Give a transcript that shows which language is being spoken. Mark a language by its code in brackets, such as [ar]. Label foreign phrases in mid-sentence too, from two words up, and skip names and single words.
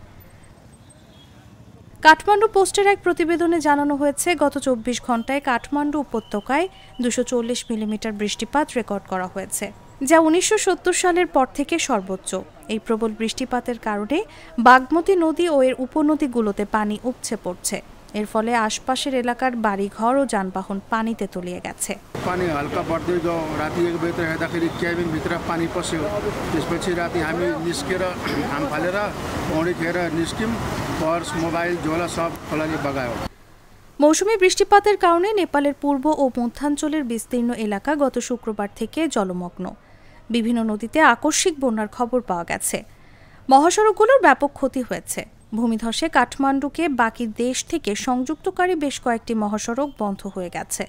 [bn] কাঠমান্ডু পোস্টের এক প্রতিবেদনে জানানো হয়েছে, গত ২৪ ঘন্টায় কাঠমান্ডু উপত্যকায় ২৪০ মিলিমিটার বৃষ্টিপাত রেকর্ড করা হয়েছে, যা ১৯৭০ সালের পর থেকে সর্বোচ্চ। এই প্রবল বৃষ্টিপাতের কারণে বাগমতী নদী ও এর উপনদীগুলোতে পানি উপচে পড়ছে। এর ফলে আশপাশের এলাকার বাড়িঘর ও যানবাহন পানিতে তলিয়ে গেছে। [ne] पानी हल्का बढ्दै गयो। राति 1 बजे हेर्दाखेरि क्याबिनभित्र पानी पस्यो। त्यसपछि राति हामी निस्केर घाम फालेर पौडी खेर निस्क्यौँ। पर्स, मोबाइल, झोला सब खोलाले बगायो। [bn] মৌসুমী বৃষ্টিপাতের কারণে নেপালের পূর্ব ও মধ্যাঞ্চলের বিস্তীর্ণ এলাকা গত শুক্রবার থেকে জলমগ্ন। বিভিন্ন নদীতে আকস্মিক বন্যার খবর পাওয়া গেছে। মহাসড়কগুলোর ব্যাপক ক্ষতি হয়েছে। ভূমিধসে কাঠমান্ডুকে বাকি দেশ থেকে সংযুক্তকারী বেশ কয়েকটি মহাসড়ক বন্ধ হয়ে গেছে।